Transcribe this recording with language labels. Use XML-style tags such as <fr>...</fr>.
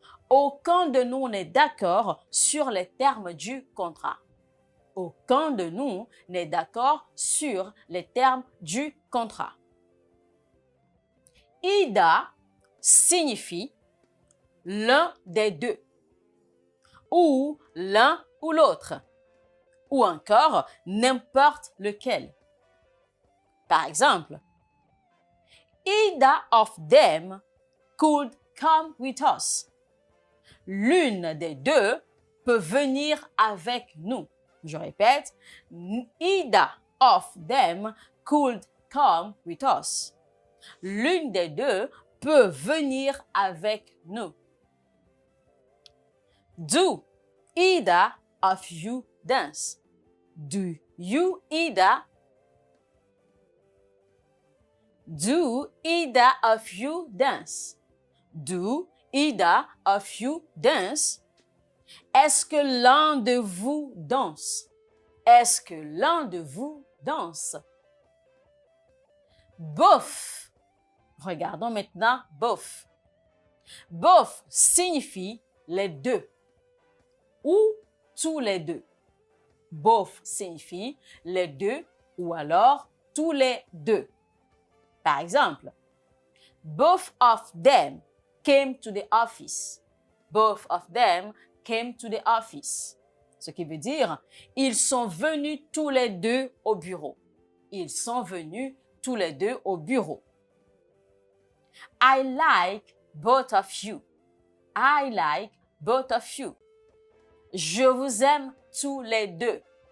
<fr>Aucun de nous n'est d'accord sur les termes du contrat. Aucun de nous n'est d'accord sur les termes du contrat. Either signifie l'un des deux, ou l'un ou l'autre, ou encore n'importe lequel. Par exemple,</fr> <en>either of them could come with us.</en> <fr>L'une des deux peut venir avec nous. Je répète,</fr> <en>either of them could come with us.</en> <fr>L'une des deux peut venir avec nous.</fr> <en>Do either of you dance? Do you either? Do either of you dance? Do either of you dance?</en> <fr>Est-ce que l'un de vous danse? Est-ce que l'un de vous danse? Both. Regardons maintenant both. Both signifie les deux ou tous les deux. Both signifie les deux ou alors tous les deux. Par exemple,</fr> <en>both of them came to the office. Both of them came to the office.</en> <fr>Ce qui veut dire, ils sont venus tous les deux au bureau. Ils sont venus tous les deux au bureau.</fr> <en>I like both of you. I like both of you.</en> <fr>Je vous aime tous les deux.</fr>